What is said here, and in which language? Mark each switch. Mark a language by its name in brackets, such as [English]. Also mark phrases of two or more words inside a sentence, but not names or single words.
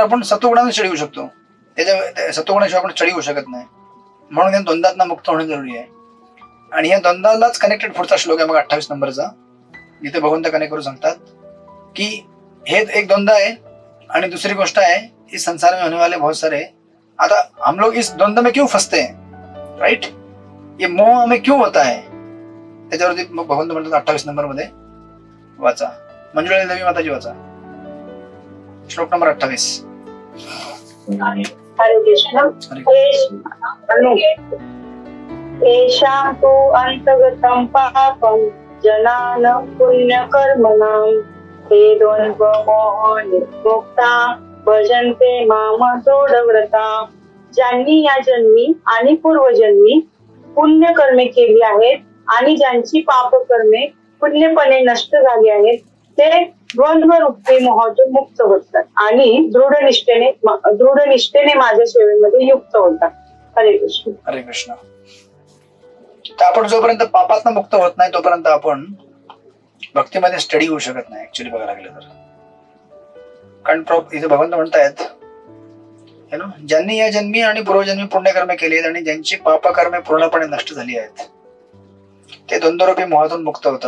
[Marathi] आपण सत्वगुणाने स्टडी होऊ शकतो. त्याच्या सत्वगुणाशिवाय आपण स्टडी होऊ शकत नाही. म्हणून या द्वंद्वांना मुक्त होणे जरुरी आहे. आणि या द्वंद्वालाच कनेक्टेड पुढचा श्लोक आहे मग 28 नंबरचा, जिथे भगवंत कनेक्ट करून सांगतात की हे एक द्वंद्व आहे आणि दुसरी गोष्ट आहे [Hindi] इस संसार में होने वाले बहुत सारे, [Marathi] आता [Hindi] हम लोग इस द्वंद्व में क्यों फंसते हैं? [Marathi] राइट. [Hindi] ये मोह हमें क्यों होता है? [Marathi] त्याच्यावरती मग भगवंत म्हणतात 28 नंबर मध्ये वाचा. मंजुळा देवी माताजी वाचा श्लोक नंबर 28. हरे कृष्ण. [Sanskrit] येषां तु अंतगतं पापं जनान पुण्यकर्मणां ते द्वंद्व मोह निर्मुक्ता भजन्ते माम दृढव्रता. [Marathi] ज्यांनी या जन्मी आणि पूर्वजन्मी पुण्यकर्मे केली आहेत आणि ज्यांची पापकर्मे पुण्यपणे नष्ट झाली आहेत ते द्वंद्वरूपी मोहातून मुक्त होतात आणि दृढनिष्ठेने माझ्या सेवेमध्ये युक्त होतात. हरे कृष्ण. हरे कृष्ण. तर आपण जोपर्यंत पापातनं मुक्त होत नाही तोपर्यंत आपण भक्तीमध्ये स्टडी होऊ शकत नाही ऍक्च्युली बघायला गेलं तर. कारण इथे भगवंत म्हणतायत ज्यांनी या जन्मी आणि पूर्वजन्मी पुण्यकर्मे केली आहेत आणि ज्यांची पापकर्मे पूर्णपणे नष्ट झाली आहेत ते द्वंद्वरूपी मोहातून मुक्त होतात.